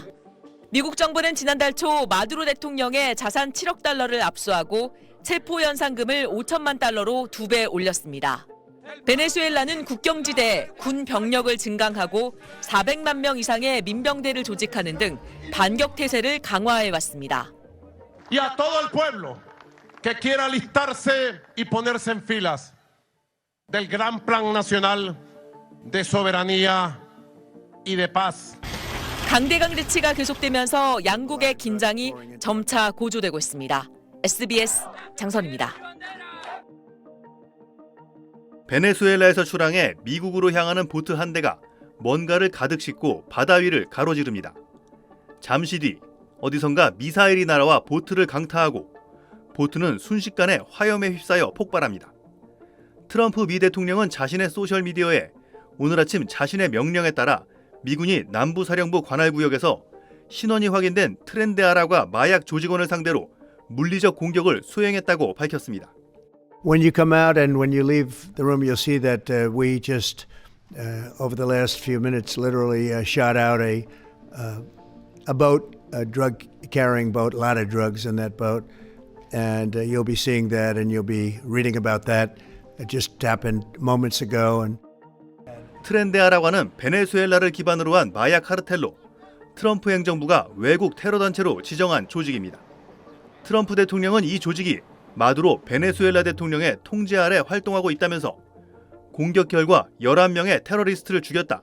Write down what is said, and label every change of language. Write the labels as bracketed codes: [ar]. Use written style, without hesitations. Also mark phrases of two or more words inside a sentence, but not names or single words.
[ko] 미국 정부는 지난달 초 마두로 대통령의 자산 7억 달러를 압수하고 체포 현상금을 5천만 달러로 2배 올렸습니다. 베네수엘라는 국경지대에 군 병력을 증강하고 400만 명 이상의 민병대를 조직하는 등 반격 태세를 강화해왔습니다. [es] Y a todo el pueblo que quiera alistarse y ponerse en filas del gran plan nacional de soberanía y de paz. [ko] 강대강 대치가 계속되면서 양국의 긴장이 점차 고조되고 있습니다. SBS 장선입니다. 베네수엘라에서 출항해 미국으로 향하는 보트 한 대가 뭔가를 가득 싣고 바다 위를 가로지릅니다. 잠시 뒤 어디선가 미사일이 날아와 보트를 강타하고 보트는 순식간에 화염에 휩싸여 폭발합니다. 트럼프 미 대통령은 자신의 소셜미디어에 오늘 아침 자신의 명령에 따라 미군이 남부사령부 관할구역에서 신원이 확인된 트렌데아라과 마약 조직원을 상대로 물리적 공격을 수행했다고 밝혔습니다. [en] When you come out and when you leave the room, you'll see that we just, over the last few minutes, literally shot out a boat, a drug-carrying boat, a lot of drugs in that boat. And you'll be seeing that and you'll be reading about that. It just happened moments ago. And [ko] 트렌데아라고 하는 베네수엘라를 기반으로 한 마약 카르텔로 트럼프 행정부가 외국 테러 단체로 지정한 조직입니다. 트럼프 대통령은 이 조직이 마두로 베네수엘라 대통령의 통제 아래 활동하고 있다면서 공격 결과 11명의 테러리스트를 죽였다.